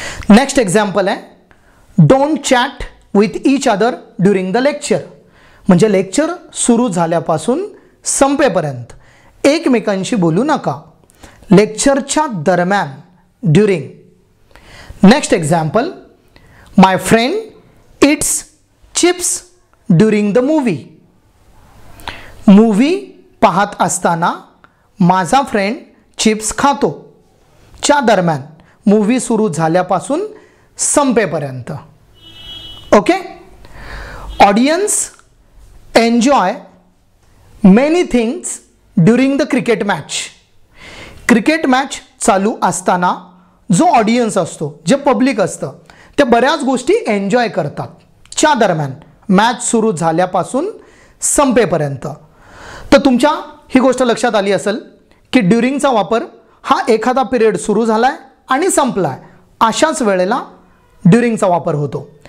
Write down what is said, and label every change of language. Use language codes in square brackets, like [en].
[en] Next example आहे, don't chat with each other during the lecture. [mr] म्हणजे lecture सुरू झाल्यापासून संपेपर्यंत एकमेकांशी बोलू नका, लेक्चरच्या दरम्यान, during. [en] Next example, my friend eats chips during the movie. [mr] Movie पाहत असताना माझा फ्रेंड चिप्स खातो, च्या दरम्यान, मूवी सुरू झाल्यापासून संपेपर्यंत. Okay. [en] Audience enjoy many things during the cricket match. [mr] Cricket match चालू असताना जो ऑडियन्स असतो, जे पब्लिक असतं, ते बऱ्याच गोष्टी एन्जॉय करतात च्या दरम्यान, मॅच सुरू झाल्यापासून संपेपर्यंत. तर तुमच्या ही गोष्ट लक्षात आली असेल की ड्युरिंगचा वापर हा एखादा पिरियड सुरू झाला आहे आणि संपला आहे अशाच वेळेला ड्युरिंगचा वापर होतो.